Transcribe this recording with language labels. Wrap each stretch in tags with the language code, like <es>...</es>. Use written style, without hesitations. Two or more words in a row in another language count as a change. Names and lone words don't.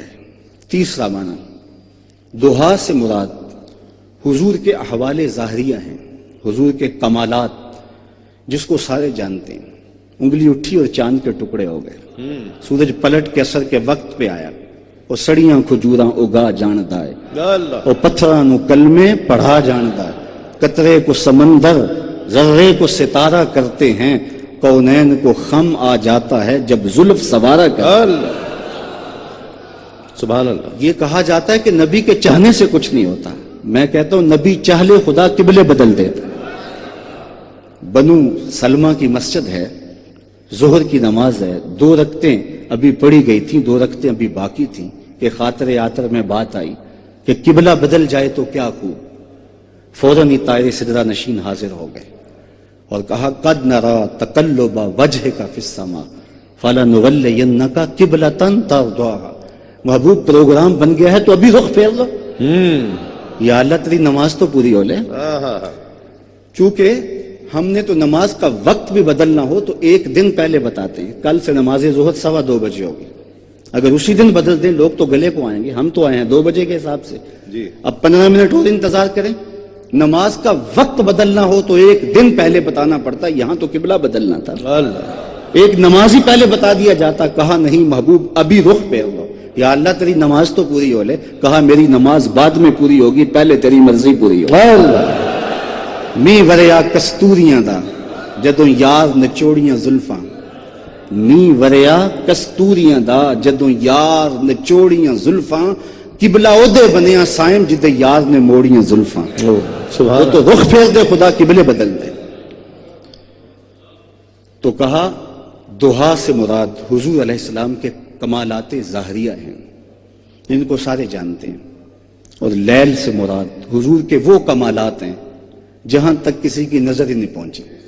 <ur>تیسرا معنی دوحا سے مراد حضور کے احوال ظاہریہ ہیں، حضور کے کمالات جس کو سارے جانتے ہیں۔ انگلی اٹھی اور چاند کے ٹکڑے ہو گئے، سورج پلٹ کے اثر کے وقت پہ آیا، اور</ur> <pa>سڑیاں کھجوراں اگا جاندا ہے،</pa> <ur>اور</ur> <pa>پتھراں نو کلمے پڑھا جاندا ہے،</pa> <ur>قطرے کو سمندر ذرے کو ستارہ کرتے ہیں، کونین کو خم آ جاتا ہے جب زلف سوارا کرتا۔ سبحان اللہ۔ یہ کہا جاتا ہے کہ نبی کے چاہنے سے کچھ نہیں ہوتا، میں کہتا ہوں نبی چاہ لے خدا قبلے بدل دیتا۔ بنو سلمہ کی مسجد ہے، ظہر کی نماز ہے، 2 رکعتیں ابھی پڑھی گئی تھیں، 2 رکعتیں ابھی باقی تھیں کہ خاطر آتر میں بات آئی کہ قبلہ بدل جائے تو کیا خوب۔ فوراً ہی طائر سدرہ نشین حاضر ہو گئے اور کہا</ur> <ar>قد نرا تقلب وجہک فی السماء فلنولینک قبلۃ ترضاها،</ar> <ur>محبوب پروگرام بن گیا ہے تو ابھی رخ پھیر لو، یا اللہ تیری نماز تو پوری ہو لے۔ چونکہ ہم نے تو نماز کا وقت بھی بدلنا ہو تو 1 دن پہلے بتاتے ہیں، کل سے نماز ظہر 2:15 بجے ہوگی، اگر اسی دن بدل دیں لوگ تو گلے کو آئیں گے، ہم تو آئے ہیں 2 بجے کے حساب سے، اب 15 منٹ اور انتظار کریں۔ نماز کا وقت بدلنا ہو تو 1 دن پہلے بتانا پڑتا، یہاں تو قبلہ بدلنا تھا، ایک نماز ہی پہلے بتا دیا جاتا، کہا نہیں محبوب ابھی رخ پھیر لو، یا اللہ تیری نماز تو پوری ہو لے، کہا میری نماز بعد میں پوری ہوگی، پہلے تیری مرضی پوری ہو۔</ur> <pa>می وریا کستوریاں دا جدوں یار نچوڑیاں زلفاں، می وریا کستوریاں دا جدوں یار نچوڑیاں زلفاں، قبلہ اودے بنیا سائم جدے یار نے موڑیاں زلفاں،</pa> <ur>وہ تو رخ پھیر دے خدا قبلے بدل دے۔ تو کہا دوحا سے مراد حضور علیہ السلام کے کمالات ظاہریہ ہیں جن کو سارے جانتے ہیں، اور لیل سے مراد حضور کے وہ کمالات ہیں جہاں تک کسی کی نظر ہی نہیں پہنچی۔</ur>